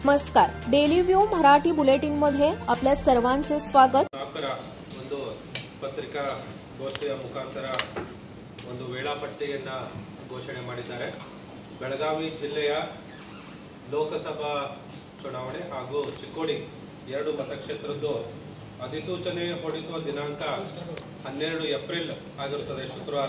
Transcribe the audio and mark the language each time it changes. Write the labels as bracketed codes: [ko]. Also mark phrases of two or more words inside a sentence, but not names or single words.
[mr] नमस्कार, डेली व्यू मराठी बुलेटिन मध्ये आपल्या सर्वांचे स्वागत. [kn] ಒಂದು ಪತ್ರಿಕಾ ಗೋಷ್ಠಿಯ ಮುಖಾಂತರ ಒಂದು ವೇಳಾಪಟ್ಟಿಯನ್ನ ಘೋಷಣೆ ಮಾಡಿದ್ದಾರೆ. ಬೆಳಗಾವಿ ಜಿಲ್ಲೆಯ ಲೋಕಸಭಾ ಚುನಾವಣೆ ಹಾಗೂ ಚಿಕ್ಕೋಡಿ ಎರಡು ಮತಕ್ಷೇತ್ರದ್ದು ಅಧಿಸೂಚನೆ ಹೊರಡಿಸುವ ದಿನಾಂಕ 12 ಏಪ್ರಿಲ್ ಆಗಿರುತ್ತದೆ, ಶುಕ್ರವಾರ.